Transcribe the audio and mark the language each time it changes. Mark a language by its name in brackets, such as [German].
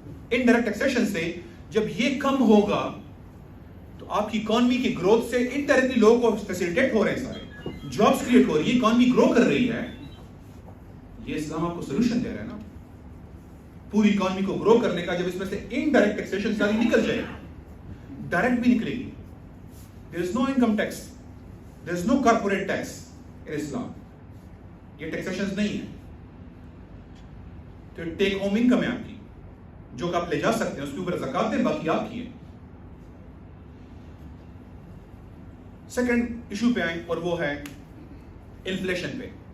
[Urdu] Indirect taxation سے جب یہ کم ہوگا تو آپ کی اکانومی کی گروتھ سے انڈائریکٹلی لوگوں کو فیسیلیٹیٹ ہو رہے ہیں, سارے جابس کریٹ ہو رہی ہے, اکانومی گرو کر رہی ہے. یہ اسلام آپ کو سولوشن دے رہا ہے نا پوری اکانومی کو گرو کرنے کا, جب اس میں سے انڈائریکٹ ٹیکسیشن ساری نکل جائے گی, ڈائریکٹ بھی نکلے گی. [English] there is no income tax, there is no corporate tax in Islam. [Urdu] یہ ٹیکسیشن نہیں ہے, تو ٹیک ہوم انکم ہے آپ کی, جو کہ آپ لے جا سکتے ہیں, اس کے اوپر زکات دیں, باقی آپ کی ہے. سیکنڈ ایشو پہ آئیں, اور وہ ہے انفلیشن پہ.